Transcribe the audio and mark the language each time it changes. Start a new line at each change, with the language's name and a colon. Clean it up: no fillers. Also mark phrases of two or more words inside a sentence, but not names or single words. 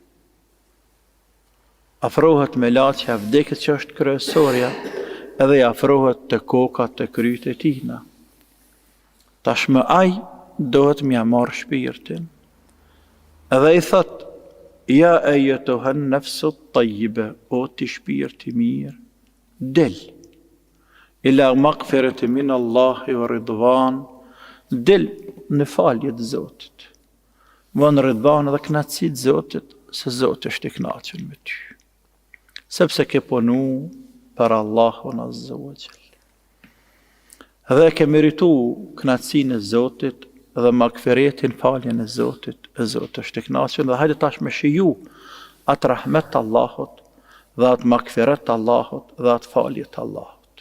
Albanian: Afrohet melaqja e vdekjes që është kryesorja, edhe i afrohet të koka të kryt e tina. Tashmë ai dohet m'ja marrë shpirtin. Edhe i thot,
Arabic: ja ayyatuhan nafsu at-tayyiba,
Albanian: o ti shpirti mirë, del.
Arabic: Ila maghfirati min Allahi wa ridwan,
Albanian: del në falje të Zotit. Von ridwan dhe knatësi të Zotit, se Zoti është i kënaqur me ty. Sepse ke punu për Allahun
Arabic: azza wa jall.
Albanian: Dhe ke meritu knatësinë e Zotit dhe magfiretin, faljen e Zotit është i kënaqur, dhe hajde tash me shiju atë rahmet Allahut dhe atë magfiret Allahut dhe atë faljet Allahut.